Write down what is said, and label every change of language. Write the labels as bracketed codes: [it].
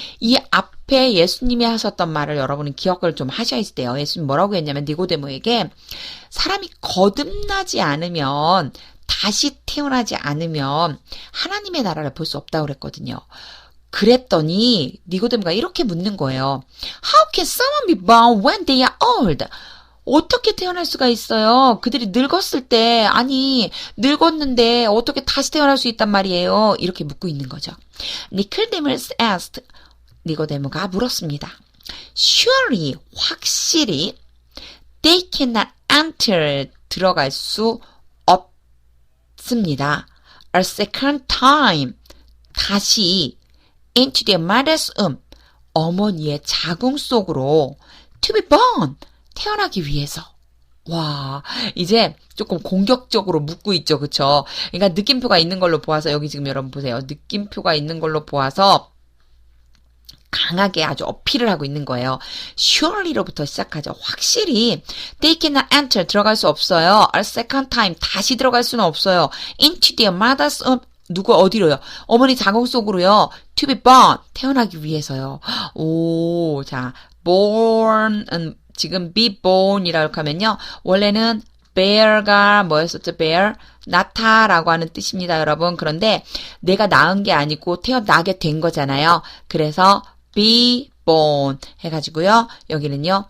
[ko] 이 앞에 예수님이 하셨던 말을 여러분은 기억을 좀 하셔야 돼요. 예수님 뭐라고 했냐면 니고데모에게 사람이 거듭나지 않으면 다시 태어나지 않으면 하나님의 나라를 볼 수 없다고 그랬거든요. 그랬더니 니고데모가 이렇게 묻는 거예요. [en] How can someone be born when they are old? [ko] 어떻게 태어날 수가 있어요? 그들이 늙었을 때 늙었는데 어떻게 다시 태어날 수 있단 말이에요? 이렇게 묻고 있는 거죠. [en] Nicodemus asked. [ko] 니고데모가 물었습니다. Surely 확실히 [en] they cannot enter [ko] 들어갈 수 없습니다. [en] A second time [ko] 다시 [en] into their mother's womb, [ko] 어머니의 자궁 속으로 [en] to be born, [ko] 태어나기 위해서. 와, 이제 조금 공격적으로 묻고 있죠, 그쵸? 그러니까 느낌표가 있는 걸로 보아서 여기 지금 여러분 보세요. 느낌표가 있는 걸로 보아서 강하게 아주 어필을 하고 있는 거예요. Surely로부터 시작하죠. 확실히 [en] they cannot enter [ko] 들어갈 수 없어요. [en] A second time [ko] 다시 들어갈 수는 없어요. [en] Into their mother's womb [ko] 누구 어디로요? 어머니 자궁 속으로요. [en] To be born [ko] 태어나기 위해서요. 오, 자, born은 지금 be born이라고 하면요. 원래는 bear가 뭐였었죠? bear 낳다라고 하는 뜻입니다, 여러분. 그런데 내가 낳은 게 아니고 태어나게 된 거잖아요. 그래서 be born 해가지고요. 여기는요.